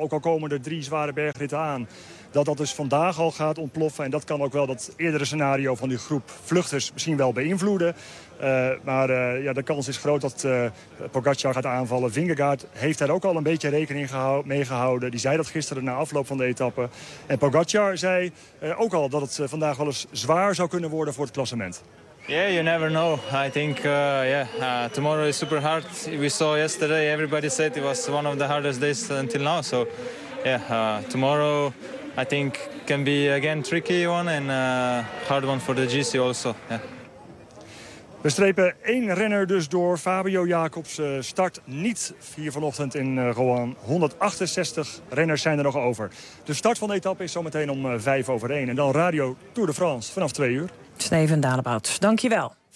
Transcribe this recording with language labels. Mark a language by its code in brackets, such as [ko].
[nl] Ook al komen er 3 zware bergritten aan. Dat dus vandaag al gaat ontploffen. En dat kan ook wel dat eerdere scenario van die groep vluchters misschien wel beïnvloeden. Maar de kans is groot dat Pogacar gaat aanvallen. Vingegaard heeft daar ook al een beetje rekening mee gehouden. Die zei dat gisteren na afloop van de etappe. En Pogacar zei ook al dat het vandaag wel eens zwaar zou kunnen worden voor het klassement. [en] Yeah, you never know. I think tomorrow is super hard. We saw yesterday, everybody said it was one of the hardest days until now. So yeah, tomorrow I think can be again tricky one and hard one for the GC also. Yeah. [nl] We strepen 1 renner dus door. Fabio Jacobs start niet hier vanochtend in Rouen. 168 renners zijn er nog over. De start van de etappe is zometeen om 12:55. En dan Radio Tour de France vanaf 2:00. Steven Dalebout, dank je wel.